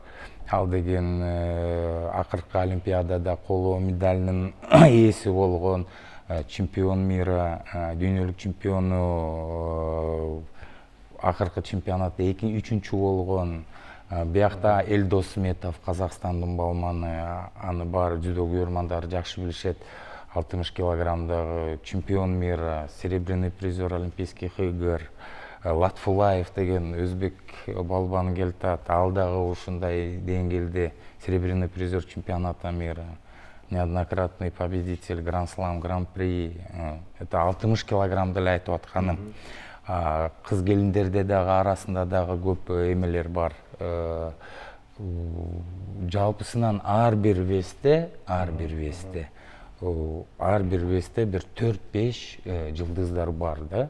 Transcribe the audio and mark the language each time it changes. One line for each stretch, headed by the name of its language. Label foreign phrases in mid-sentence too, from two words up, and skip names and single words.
Kyrgyz: Ал деген акыркы Олимпиадада коло медалинин ээси болгон,
Russian: чемпион мира,
Kyrgyz: дүйнөлүк чемпиону, акыркы чемпионатта 2-3-чү болгон. Биякта Элдос Сметов, Казакстандын балманы, аны бар дзюдо күйөрмандары жакшы билишет.
Russian: 60 килограммдагы чемпион мира, серебряный призер Олимпийских игр.
Kyrgyz: Латфулаев деген өзбек балбаны келтат, ал дагы ушундай деңгээлде
Russian: серебряный призер чемпионата мира, неоднократный победитель Гран-слам, Гран-при.
Kyrgyz: Это 60 килограммды эле айтып атканым. Кыз келиндерде дагы арасында дагы көп эмелер бар. Жалпысынан ар бир весте бир 4-5 жылдыздар бар да.